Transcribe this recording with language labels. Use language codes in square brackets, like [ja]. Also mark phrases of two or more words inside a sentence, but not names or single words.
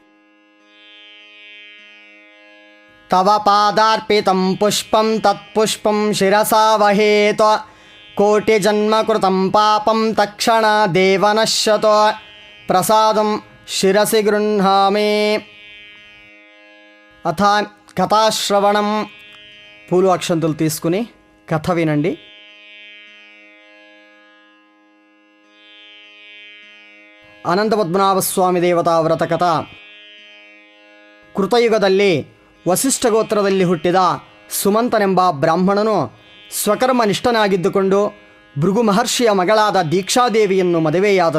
[sa] తవ పాదార్పితం పుష్పం తత్పుష్పం శిరసా వహేత్, కోటి జన్మకృతం పాపం తక్షణ దేవనశ్యతో. ప్రసాదం శిరసి గృహ్ణామి. అథ కథాశ్రవణం. [te] పూలు అక్షంతులు తీసుకుని కథ వినండి. [kn] ಅನಂತ ಪದ್ಮನಾಭ ಸ್ವಾಮಿ ದೇವತಾ ವ್ರತ ಕಥಾ. ಕೃತಯುಗದಲ್ಲಿ ವಸಿಷ್ಠ ಗೋತ್ರದಲ್ಲಿ ಹುಟ್ಟಿದ ಸುಮಂತನೆಂಬ ಬ್ರಾಹ್ಮಣನು ಸ್ವಕರ್ಮನಿಷ್ಠನಾಗಿದ್ದುಕೊಂಡು ಭೃಗು ಮಹರ್ಷಿಯ ಮಗಳಾದ ದೀಕ್ಷಾದೇವಿಯನ್ನು ಮದುವೆಯಾದನು.